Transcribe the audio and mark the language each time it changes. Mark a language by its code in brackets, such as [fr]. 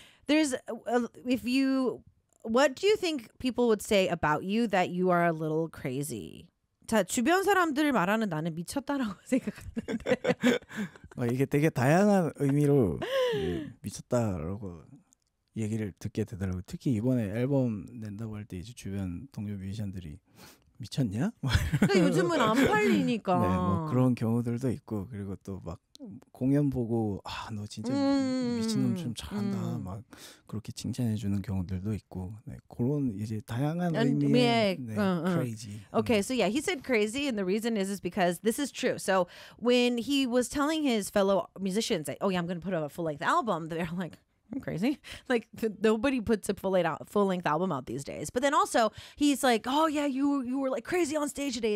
[en] If you what do you think people would say about you that you are a little crazy? [ko] 자 주변 사람들 말하는 나는 미쳤다라고 생각하는데 이게 되게 다양한 의미로 미쳤다라고. 얘기를 듣게 되더라고요. 특히 이번에 앨범 낸다고 할 때 이제 주변 동료 뮤지션들이 미쳤냐? 그러니까 요즘은 안 팔리니까. 네, 뭐 그런 경우들도 있고 그리고 또 막 공연 보고 아, 너 진짜 미친놈 좀 잘한다. 막 그렇게 칭찬해 주는 경우들도 있고 네, 그런 이제 다양한 의미의 네, crazy. [en] Okay, so yeah, he said crazy and the reason is because this is true. So when he was telling his fellow musicians, oh yeah, I'm going to put out a full-length album, they're like, I'm crazy. Like nobody puts a full-length album out these days. But then also he's like, oh yeah, you were like crazy on stage today.